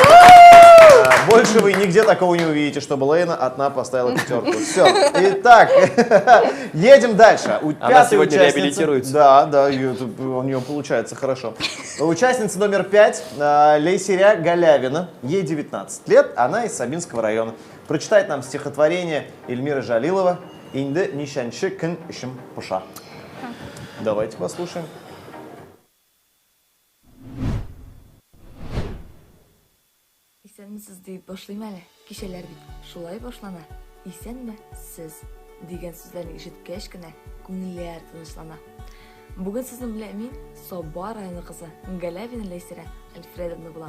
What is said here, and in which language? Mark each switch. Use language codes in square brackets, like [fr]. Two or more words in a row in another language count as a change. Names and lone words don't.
[ru] Больше вы нигде такого не увидите, чтобы Лейна одна поставила 5. Все. Итак, едем дальше. Она сегодня реабилитируется. Да, у нее получается хорошо. Участница номер 5, Лейсиря Галявина. Ей 19 лет, она из Сабинского района. Прочитает нам стихотворение Эльмиры Жалилова «Инде нишанчы кын ишим пуша». Давайте послушаем. [tt] Исәнмесез дип башлыйм әле. Кичәләр бит шулай башлана. Исәнме сез дигән сүзләрне ишеткәч кенә күңелләр тынычлана. Бүген сезнең белән мин Саба районы кызы Галявина Ләйсирә Альфредовна булам.